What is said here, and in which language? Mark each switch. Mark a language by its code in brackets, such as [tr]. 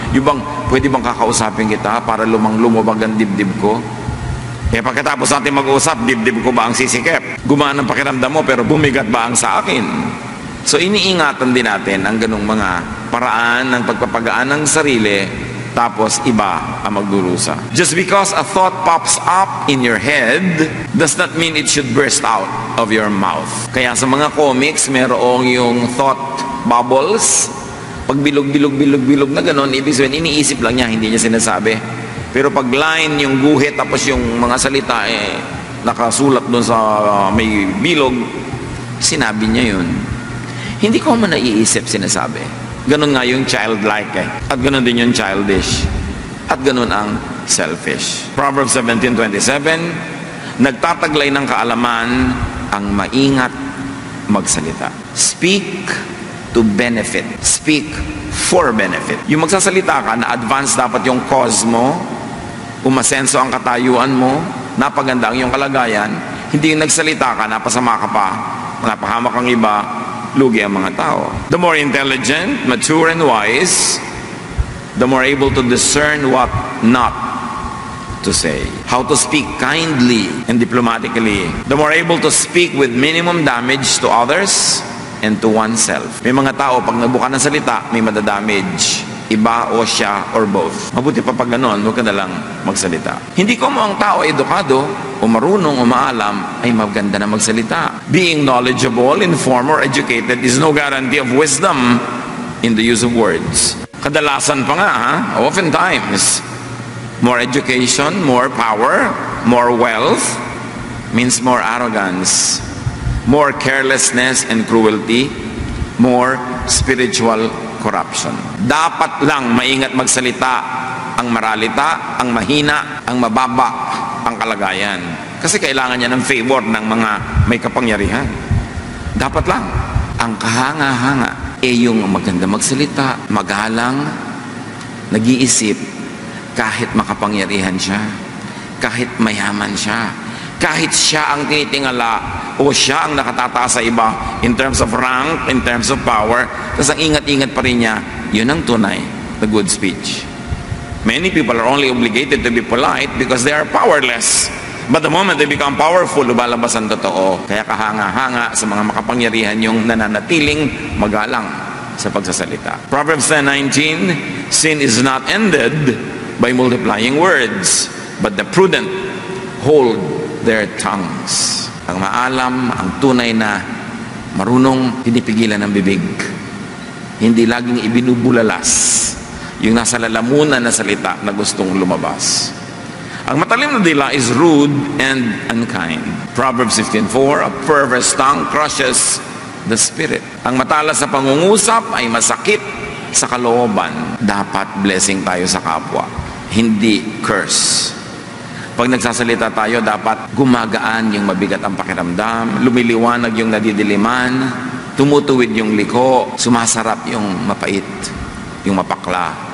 [tl] Yung bang, pwede bang kakausapin kita para lumabag ang dibdib ko? Pagkatapos natin mag-usap, dibdib ko ba ang sisikip? Gumaan ang pakiramdam mo pero bumigat ba ang sa akin? So iniingatan din natin ang ganung mga paraan ng pagpapagaan ng sarili, tapos iba ang magdurusa. [en] Just because a thought pops up in your head does not mean it should burst out of your mouth. [tl] Kaya sa mga comics, merong yung thought bubbles Pag bilog na gano'n, ibig sabihin, iniisip lang niya, hindi niya sinasabi. Pero pag line, yung guhit, tapos yung mga salita, nakasulat doon sa may bilog, sinabi niya yun. Hindi ko man naiisip, sinasabi. Ganon nga yung childlike At ganon din yung childish. At ganon ang selfish. Proverbs 17:27, nagtataglay ng kaalaman ang maingat magsalita. [en] Speak to benefit. Speak for benefit. [tl] Yung magsasalita ka, na advance dapat yung cause mo, umasenso ang katayuan mo, napaganda ang iyong kalagayan, hindi yung nagsalita ka, napasama ka pa, napahamak ang iba, lugi ang mga tao. [en] The more intelligent, mature, and wise, the more able to discern what not to say. How to speak kindly and diplomatically. The more able to speak with minimum damage to others and to oneself. [tl] May mga tao, pag nabuka ng salita, may madadamage. Iba o siya or both. Mabuti pa pag ganon, huwag ka na lang magsalita. Hindi ko mo ang tao edukado o marunong o maalam ay maganda na magsalita. [en] Being knowledgeable, informed, or educated is no guarantee of wisdom in the use of words. [tl] Kadalasan pa nga, [en] oftentimes, more education, more power, more wealth means more arrogance, more carelessness and cruelty, more spiritual corruption. [tl] Dapat lang maingat magsalita ang maralita, ang mahina, ang mababa, ang kalagayan. Kasi kailangan niya ng favor ng mga may kapangyarihan. Dapat lang. Ang kahanga-hanga yung maganda magsalita, magalang, nag-iisip, kahit makapangyarihan siya, kahit mayaman siya, kahit siya ang tinitingala o siya ang nakatataas sa iba [en] in terms of rank, in terms of power, [tl] tapos ang ingat-ingat pa rin niya, yun ang tunay na [en] good speech. Many people are only obligated to be polite because they are powerless. But the moment they become powerful, [tl] lumalabas ang totoo. Kaya kahanga-hanga sa mga makapangyarihan yung nananatiling magalang sa pagsasalita. [en] Proverbs 10:19, sin is not ended by multiplying words, but the prudent hold their tongues. [tl] Ang maalam, ang tunay na marunong, pinipigilan ng bibig. Hindi laging ibinubulalas yung nasa lalamunan na salita na gustong lumabas. Ang matalim na dila [en] is rude and unkind. Proverbs 15:4, a perverse tongue crushes the spirit. [tl] Ang matalas sa pangungusap ay masakit sa kalooban. Dapat blessing tayo sa kapwa, hindi curse. Pag nagsasalita tayo, dapat gumagaan yung mabigat ang pakiramdam, lumiliwanag yung nadidiliman, tumutuwid yung liko, sumasarap yung mapait, yung mapakla.